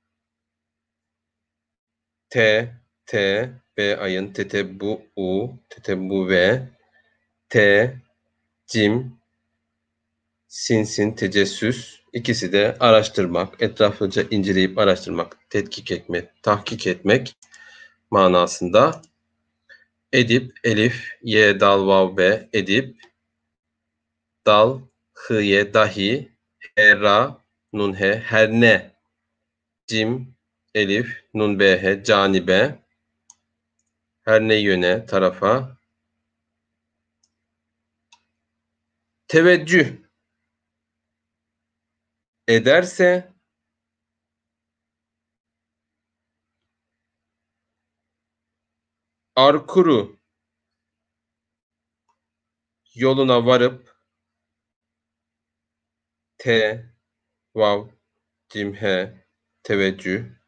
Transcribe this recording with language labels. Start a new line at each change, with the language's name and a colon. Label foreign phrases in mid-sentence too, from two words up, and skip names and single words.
Turkish: t, b ayın, bu u, bu ve, t, cim, sin, tecessüs, ikisi de araştırmak, etraflıca inceleyip araştırmak, tetkik etmek, tahkik etmek manasında. Edip, elif, ye, dal, vav, be, edip, dal, hıye, dahi, he, ra, nun, he, her ne, cim, elif, nun, be, he, canibe, her ne yöne, tarafa, teveccüh ederse, arkuru yoluna varıp, te, vav, cim, he, teveccüh,